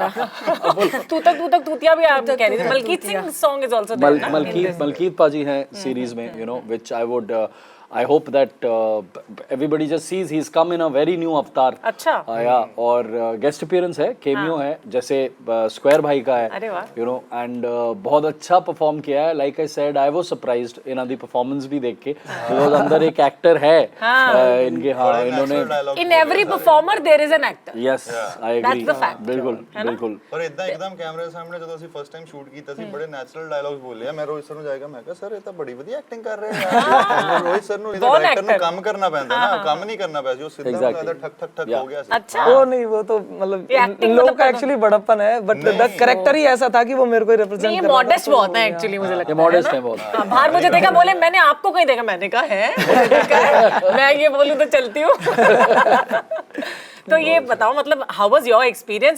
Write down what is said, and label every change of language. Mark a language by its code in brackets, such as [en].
[hi] तू तक तूतिया भी आप कह रही थी। Malkit Singh [en] Song is also there. [hi] Malkit पाजी हैं सीरीज में, [en] you know, which I hope that everybody just sees he's come in a very new avatar. [hi] अच्छा। yeah, और गेस्ट अपीयरेंस है, केमियो है, जैसे स्क्वायर भाई का है, अरे वाह। यू नो, एंड बहुत अच्छा परफॉर्म किया है। [en] like I said, I was surprised in the performance [hi] भी देख के, बिकॉज़ अंदर एक एक्टर है इनके, हाँ, इन्होंने [en] In every performer there is an actor. Yes, I agree, That's the fact. [hi] बिल्कुल बिल्कुल। और इतना एकदम कैमरे के सामने [pa] ਜਦੋਂ ਅਸੀਂ ਫਸਟ ਟਾਈਮ ਸ਼ੂਟ ਕੀਤਾ ਸੀ ਬੜੇ ਨੈਚੁਰਲ ਡਾਇਲੌਗਸ ਬੋਲੇ ਆ। ਮੈਂ ਰੋਹਿਤ ਸਰ ਨੂੰ ਜਾਏਗਾ, ਮੈਂ ਕਿਹਾ ਸਰ ਇਹ ਤਾਂ ਬੜੀ ਵਧੀਆ ਐਕਟਿੰਗ ਕਰ ਰਹੇ ਆ ਯਾਰ। ਰੋਹਿਤ ਸਰ ਨੂੰ ਇਹਦਾ ਡਾਇਰੈਕਟਰ ਨੂੰ ਕੰਮ ਕਰਨਾ ਪੈਂਦਾ ਨਾ, ਕੰਮ ਨਹੀਂ ਕਰਨਾ ਪਿਆ ਸੀ, ਉਹ ਸਿੱਧਾ ਬੁਲਾਦਾ ਠਕ ਠਕ ਠਕ [hi] हो गया। अच्छा, वो नहीं, वो तो मतलब लोगों का एक्चुअली बड़प्पन है, [en] but the character [hi] ही ऐसा था कि वो मेरे को रिप्रेजेंट ये मॉडेस्ट बहुत है एक्चुअली, मुझे लगता है। मॉडेस्ट है बहुत। बाहर मुझे देखा, बोले मैंने आपको कहीं देखा, मैंने कहा है मुझे देखा है, मैं ये बोलूं तो चलती हूँ। तो ये बताओ, मतलब [en] How was your experience?